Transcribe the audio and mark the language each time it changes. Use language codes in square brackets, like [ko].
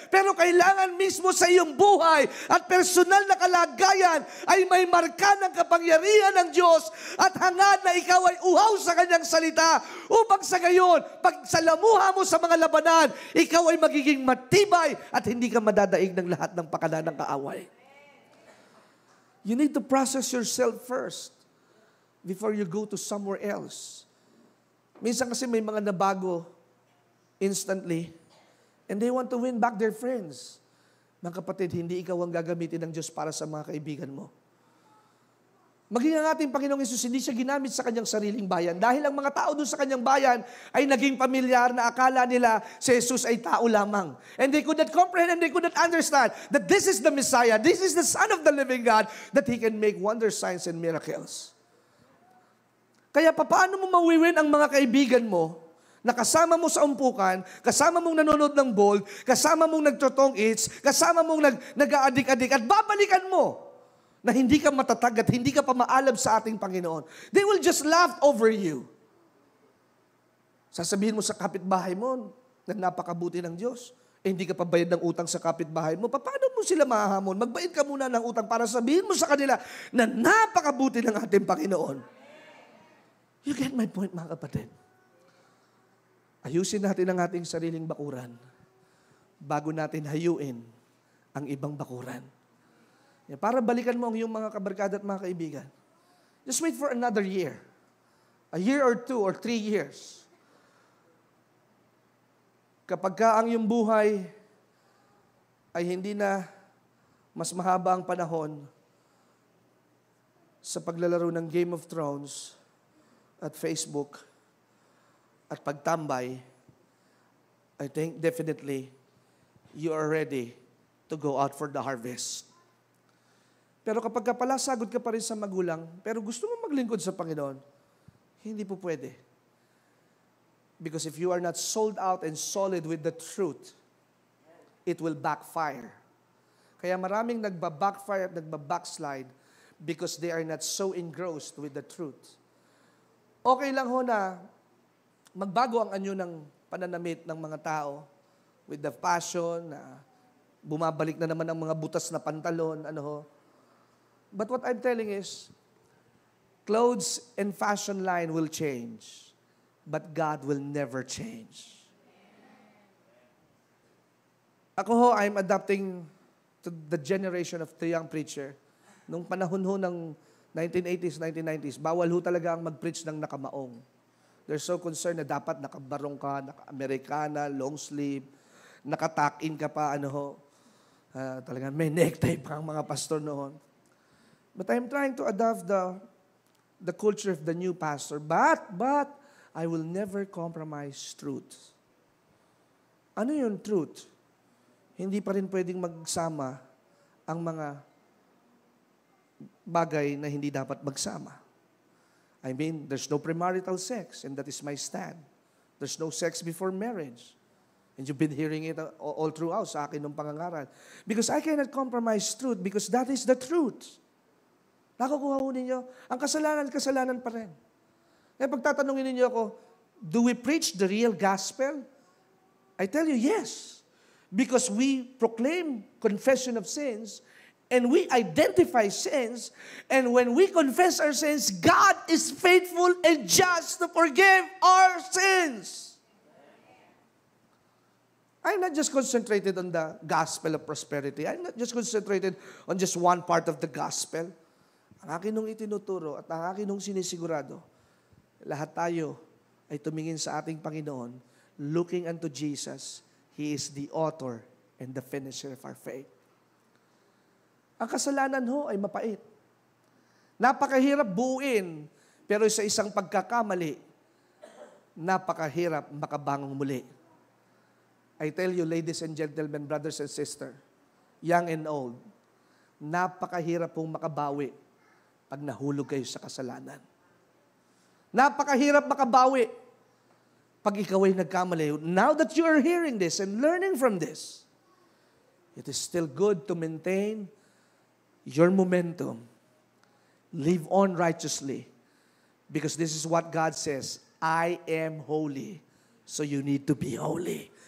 [tl] Pero kailangan mismo sa iyong buhay at personal na kalagayan ay may marka ng kapangyarihan ng Diyos at hangad na ikaw ay uhaw sa Kanyang salita upang sa gayon, pag salamuha mo sa mga labanan, ikaw ay magiging matibay at hindi ka madadaig ng lahat ng pakana ng kaaway. [en] You need to process yourself first before you go to somewhere else. [tl] Minsan kasi may mga nabago [en] instantly and they want to win back their friends. [tl] Mga kapatid, hindi ikaw ang gagamitin ng Diyos para sa mga kaibigan mo. Maging ang ating Panginoong Hesus, hindi siya ginamit sa kanyang sariling bayan. Dahil ang mga tao doon sa kanyang bayan ay naging pamilyar na akala nila si Jesus ay tao lamang. [en] And they could not comprehend and they could not understand that this is the Messiah, this is the Son of the living God, that He can make wonders, signs, and miracles. [tl] Kaya paano mo mawiwin ang mga kaibigan mo na kasama mo sa umpukan, kasama mong nanonood ng ball, kasama mong nagtotong eats, kasama mong nag-aadik-adik at babalikan mo na hindi ka matatag at hindi ka pa maalab sa ating Panginoon. [en] They will just laugh over you. [tl] Sasabihin mo sa kapitbahay mo na napakabuti ng Diyos, hindi ka pa bayad ng utang sa kapitbahay mo, paano mo sila mahahamon? Magbayad ka muna ng utang para sabihin mo sa kanila na napakabuti ng ating Panginoon. [en] You get my point, [tl] mga kapatid? Ayusin natin ang ating sariling bakuran bago natin hayuin ang ibang bakuran. Para balikan mo ang iyong mga kabarkada at mga kaibigan. [en] Just wait for another year. A year or 2 or 3 years. [tl] Kapag ka ang iyong buhay ay hindi na mas mahaba ang panahon sa paglalaro ng Game of Thrones at Facebook at pagtambay, [en] I think definitely you are ready to go out for the harvest. [tl] Pero kapag pala sagot ka pa rin sa magulang, pero gusto mo maglingkod sa Panginoon, hindi po pwede. [en] Because if you are not sold out and solid with the truth, it will backfire. [tl] Kaya maraming nagbabackfire at nagbabackslide [en] because they are not so engrossed with the truth. [tl] Okay lang ho na magbago ang anyo ng pananamit ng mga tao [en] with the passion, [tl] na bumabalik na naman ang mga butas na pantalon, ano ho. [en] But what I'm telling is, clothes and fashion line will change, but God will never change. [tl] Ako ho, [en] I'm adapting to the generation of the young preacher. [tl] Nung panahon ho ng 1980s, 1990s, bawal ho talaga ang mag-preach ng nakamaong. [en] They're so concerned [tl] na dapat nakabarong ka, naka-Americana, long sleeve, nakatakin ka pa, ano ho. Talagang may necktie pa ang mga pastor noon. [en] But I'm trying to adapt the culture of the new pastor. But, I will never compromise truth. [tl] Ano yung truth? Hindi pa rin pwedeng magsama ang mga bagay na hindi dapat magsama. [en] I mean, there's no premarital sex, and that is my stand. There's no sex before marriage. And you've been hearing it all throughout [tl] sa akin ng pangangaral. [en] Because I cannot compromise truth because that is the truth. [tl] Nakukuha ho ninyo, ang kasalanan pa rin. Kaya pagtatanungin ninyo ako, [en] do we preach the real gospel? I tell you, yes. Because we proclaim confession of sins, and we identify sins, and when we confess our sins, God is faithful and just to forgive our sins. I'm not just concentrated on the gospel of prosperity. I'm not just concentrated on just one part of the gospel. [tl] Ang akin nung itinuturo at ang akin nung sinisigurado, lahat tayo ay tumingin sa ating Panginoon, [en] looking unto Jesus. He is the author and the finisher of our faith. [tl] Ang kasalanan ho ay mapait. Napakahirap buuin, pero sa isang pagkakamali, napakahirap makabangong muli. [en] I tell you, ladies and gentlemen, brothers and sisters, young and old, [tl] napakahirap pong makabawi pag nahulog kayo sa kasalanan. Napakahirap makabawi pag ikaw ay nagkamali. [en] Now that you are hearing this and learning from this, it is still good to maintain your momentum. Live on righteously. Because this is what God says, I am holy, so you need to be holy.